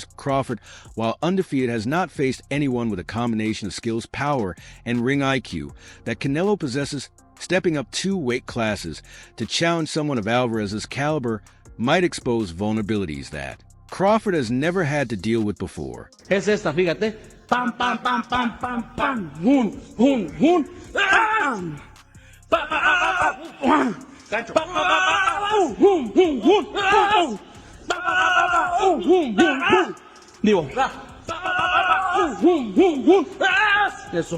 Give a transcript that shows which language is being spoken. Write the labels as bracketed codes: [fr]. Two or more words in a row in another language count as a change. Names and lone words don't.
[en] Crawford, while undefeated, has not faced anyone with a combination of skills, power, and ring IQ that Canelo possesses. Stepping up 2 weight classes to challenge someone of Alvarez's caliber might expose vulnerabilities that Crawford has never had to deal with before. [es] Es esta, fíjate. Pam, pam, pam, pam, pam, pam. Hun, hun, hun. Gancho. Hun, hun, hun. Digo. Hun, hun, hun. Eso.